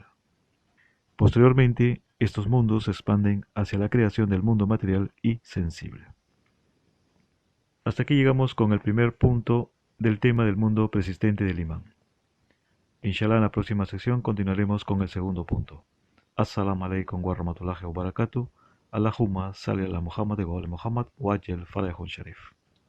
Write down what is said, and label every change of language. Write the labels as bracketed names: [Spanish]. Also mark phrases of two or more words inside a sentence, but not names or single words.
[Spanish] Posteriormente, estos mundos se expanden hacia la creación del mundo material y sensible. Hasta aquí llegamos con el primer punto del tema del mundo persistente del imán. Inshallah, en la próxima sección continuaremos con el segundo punto. [Arabic] السلام عليكم ورحمة الله وبركاته. اللهم صل على محمد وعلى محمد وعجل فرجهم الشريف.